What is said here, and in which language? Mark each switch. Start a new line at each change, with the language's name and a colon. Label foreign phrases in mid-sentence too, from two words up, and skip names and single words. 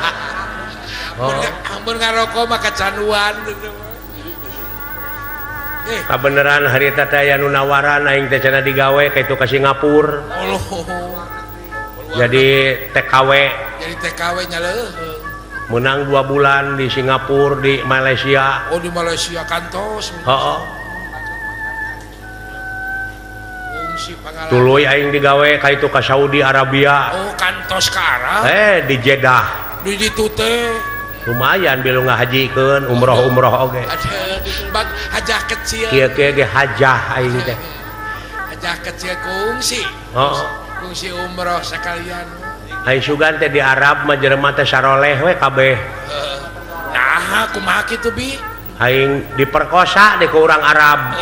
Sundanese: mun ngaroko mah kecanduan gitu kabeneran harita teh aya nu nawaran aing teh cenah digawe ka itu ka Singapura Allah jadi TKW nya leuh menang 2 bulan di Singapura di Malaysia oh di Malaysia kantos heeh fungsi pangalaman tuluy aing digawe ka itu ka Saudi Arabia oh kantos ka Arab di Jeddah di ditu teh lumayan bilu ngahajikeun umroh oge
Indonesian: ada bag hajah kecil
Sundanese: kieu ge hajah aing teh hajah kecil kungsi kungsi umroh sekalian aing sugan teh di Arab mah jelema teh saroleh we kabeh nah kumaha kitu bi aing diperkosa di ku urang Arab